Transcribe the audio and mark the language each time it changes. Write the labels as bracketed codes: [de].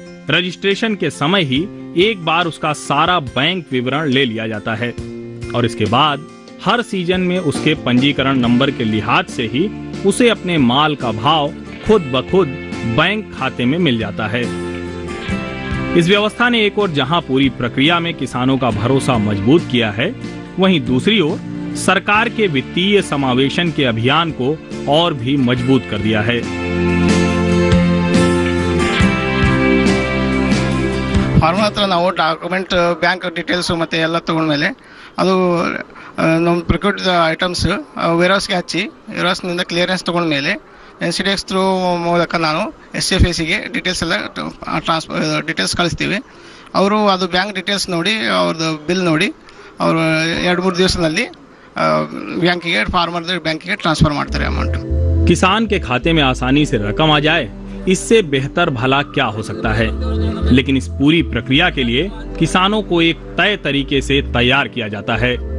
[hi] Registration के समय ही एक बार उसका सारा बैंक विवरण ले लिया जाता है और इसके बाद हर सीजन में उसके पंजीकरण नंबर के लिहाज से ही उसे अपने माल का भाव खुद ब खुद बैंक खाते में मिल जाता है। इस व्यवस्था ने एक ओर जहां पूरी प्रक्रिया में किसानों का भरोसा मजबूत किया है, वहीं दूसरी ओर सरकार के वित्तीय समावेशन के अभियान को और भी मजबूत कर दिया है। [kn] ಫಾರ್ಮರ್ ಹತ್ರ ನಾವು ಡಾಕ್ಯುಮೆಂಟ್ ಬ್ಯಾಂಕ್ ಡೀಟೇಲ್ಸ್ ಮತ್ತೆ ಎಲ್ಲ ತಗೊಂಡ್ಮೇಲೆ ಅದು ನಮ್ಮ ಪ್ರೊಕ್ಯೂರ್ಡ್ ಐಟಮ್ಸ್ ವೇರ್ಹೌಸ್ಗೆ ಹಚ್ಚಿ ವೇರ್ಹೌಸ್ನಿಂದ ಕ್ಲಿಯರೆನ್ಸ್ ತಗೊಂಡ್ಮೇಲೆ NCDX ಥ್ರೂ ಮೂಲಕ ನಾನು SFACಗೆ ಡೀಟೇಲ್ಸ್ ಎಲ್ಲ ಡೀಟೇಲ್ಸ್ ಕಳಿಸ್ತೀವಿ। ಅವರು ಅದು ಬ್ಯಾಂಕ್ ಡೀಟೇಲ್ಸ್ ನೋಡಿ ಅವ್ರದ್ದು ಬಿಲ್ ನೋಡಿ ಅವರು 2-3 ದಿವಸದಲ್ಲಿ ಬ್ಯಾಂಕಿಗೆ ಫಾರ್ಮರ್ ಬ್ಯಾಂಕಿಗೆ ಟ್ರಾंसफर ಮಾಡ್ತಾರೆ ಅಮೌಂಟ್। [hi] किसान के खाते में आसानी से रकम आ जाए, इससे बेहतर भला क्या हो सकता है। लेकिन इस पूरी प्रक्रिया के लिए किसानों को एक तय तरीके से तैयार किया जाता है।